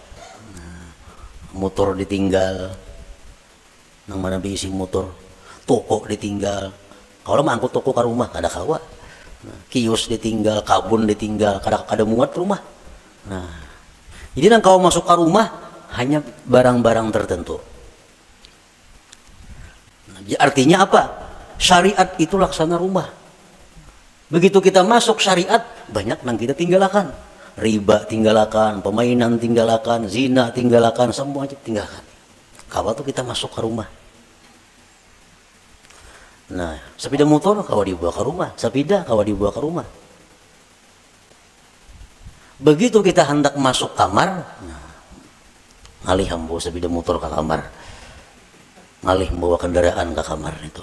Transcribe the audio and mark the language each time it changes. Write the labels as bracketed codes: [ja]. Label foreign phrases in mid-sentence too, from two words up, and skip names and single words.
[bjn] Nah, motor ditinggal, nang mana diisi motor, toko ditinggal. Kalau mangkut toko ke rumah, kada kawa. Nah, kios ditinggal, kabun ditinggal, kada muat rumah. Nah, jadi nang kawa masuk ke rumah hanya barang-barang tertentu. [id] Nah, artinya apa? Syariat itu laksana rumah. Begitu kita masuk syariat, banyak nang kita tinggalkan. Riba tinggalkan, pemainan tinggalkan, zina tinggalkan, semua tinggalkan. [bjn] Kawa tuh kita masuk ke rumah. Nah, sepeda motor kawa dibawa ke rumah, sepeda kawa dibawa ke rumah. Begitu kita hendak masuk kamar, nah, ngalih bawa sepeda motor ke kamar, ngalih bawa kendaraan ke kamar itu.